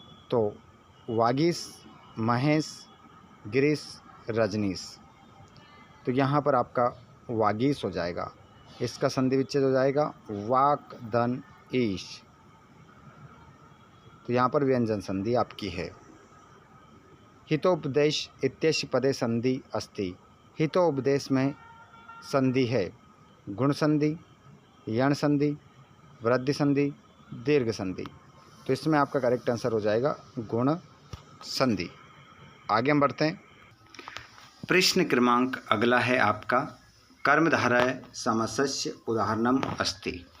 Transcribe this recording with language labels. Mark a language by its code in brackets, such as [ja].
[hi] तो वागीश, महेश, गिरीश, रजनीश। तो यहाँ पर आपका वागीश हो जाएगा। इसका संधि विच्छेद हो जाएगा वाक धन ईश। तो यहाँ पर व्यंजन संधि आपकी है। [sa] हितोपदेश इत्यस्य पदे संधि अस्ति। [hi] हितोपदेश में संधि है गुण संधि, यण संधि, वृद्धि संधि, दीर्घ संधि। तो इसमें आपका [en] correct answer [hi] हो जाएगा गुण संधि। आगे हम बढ़ते हैं। प्रश्न क्रमांक अगला है आपका [sa] कर्मधारय समासस्य उदाहरणम अस्ति।